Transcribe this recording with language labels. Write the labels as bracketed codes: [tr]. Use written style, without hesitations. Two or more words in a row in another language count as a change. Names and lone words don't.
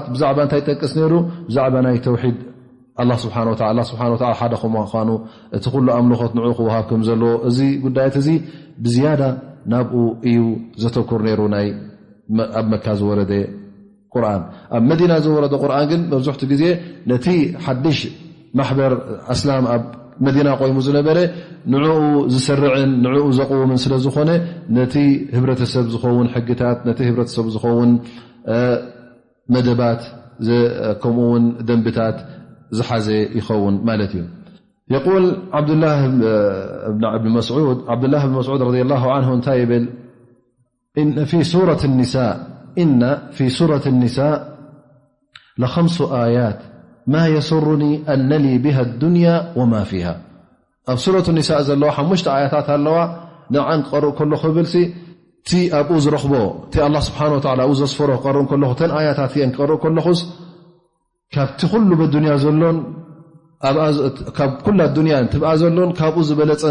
[ti] ብዛዕባ እንታይ ይጠቅስ ነይሩ ብዛዕባ ናይ ተውሒድ [ar] الله سبحانه وتعالى [ti] ሓደ ከምዃኑ እቲ ኩሉ ኣምልኾት ንዑ ክወሃብ ከም ዘለዎ እዚ ጉዳያት እዚ ብዝያዳ ናብኡ እዩ ዘተኩር ነይሩ ኣብ መካ ዝወረደ ቁርኣን ኣብ መዲና ዝወረደ ቁርኣን ግን መብዙሕቱ ግዜ ነቲ ሓድሽ ማሕበር እስላም ኣብ መዲና ቆይሙ ዝነበረ ንዕኡ ዝሰርዕን ንዕኡ ዘቕውምን ስለ ዝኾነ ነቲ ህብረተሰብ ዝኸውን ሕግታት ነቲ ህብረተሰብ ዝኸውን መደባት ከምኡውን ደንብታት ዝሓዘ ይኸውን ማለት እዩ [ar] يقول عبد الله بن مسعود رضي الله عنه انت يبل إن في سورة النساء ل5 آيات ما يسرني أن لي بها الدنيا وما فيها [ti] ኣብ [ar] سورة النساء [ti] ዘለዋ 5 ኣያታት ኣለዋ ንዓን ቀርእ ከሎ ክብልሲ እቲ ኣብኡ ዝረኽቦ እቲ [ar] الله سبحانه وتعالى [ti] ኣብኡ ዘስፈሮ ክቀርእ ከለኹ ተን ኣያታት እየን ክቀርእ ከለኹስ ካብቲ ኩሉ በዱንያ ዘሎን ካብ ኩላ ዱንያን ትብኣ ዘሎን ካብኡ ዝበለፀን